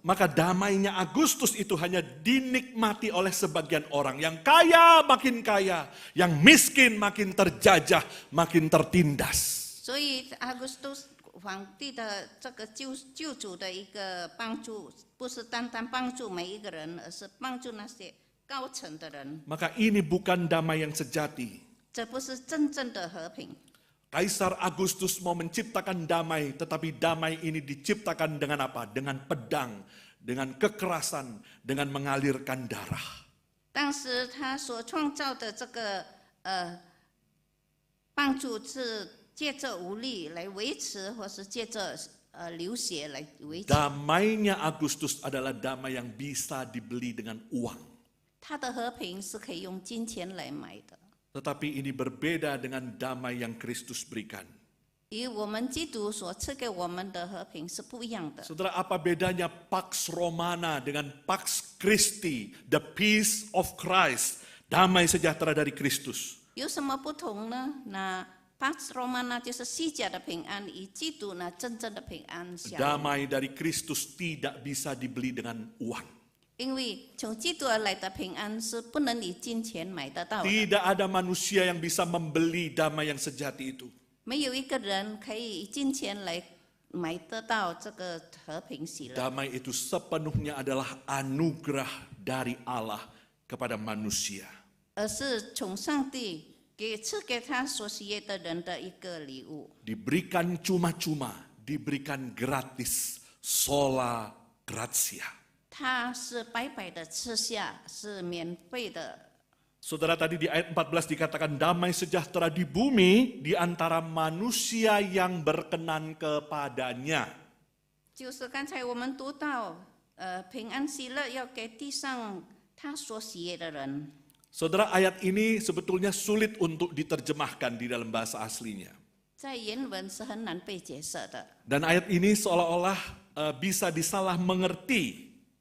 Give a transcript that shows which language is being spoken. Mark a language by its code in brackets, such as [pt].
[id] Maka damainya Agustus itu hanya dinikmati oleh sebagian orang. Yang kaya makin kaya, yang miskin makin terjajah, makin tertindas. [zh] 所以阿古斯都皇帝的这个救主的一个帮助，不是单单帮助每一个人，而是帮助那些高层的人。 [id] Maka ini bukan damai yang sejati. [zh] 这不是真正的和平。 [id] Kaisar Agustus mau menciptakan damai, tetapi damai ini diciptakan dengan apa? Dengan pedang, dengan kekerasan, dengan mengalirkan darah. [zh] 当时他所创造的这个帮助是借着武力来维持，或是借着流血来维持。 [id] Damainya Agustus adalah damai yang bisa dibeli dengan uang. [zh] 他的和平是可以用金钱来买的。 [id] Tetapi ini berbeda dengan damai yang Kristus berikan. [zh] 与我们基督所赐给我们的和平是不一样的。 [id] Saudara, apa bedanya Pax Romana dengan Pax Christi, [en] the peace of Christ, [id] damai sejahtera dari Kristus? [zh] 有什么不同呢？那 Pax Romana 就是西甲的平安，与基督呢真正的平安相。 [id] Damai dari Kristus tidak bisa dibeli dengan uang. [zh] 因为从基督而来的平安是不能以金钱买得到的。 [id] Tidak ada manusia yang bisa membeli damai yang sejati itu. [zh] 没有一个人可以以金钱来买得到这个和平喜乐。 [id] Damai itu sepenuhnya adalah anugerah dari Allah kepada manusia. [zh] 而是从上帝赐给他所喜悦的人的一个礼物。 [id] Diberikan cuma-cuma, diberikan gratis, [la] sola gratia. [zh] 他是白白的吃下，是免费的。 [id] Saudara, tadi di ayat 14 dikatakan damai sejahtera di bumi di antara manusia yang berkenan kepadanya. [zh] 就是刚才我们读到，平安喜乐要给地上他所喜悦的人。 [id] Saudara, ayat ini sebetulnya sulit untuk diterjemahkan di dalam bahasa aslinya. [zh] 在原文是很难被解释的， [id] Dan ayat ini seolah-olah bisa disalah mengerti.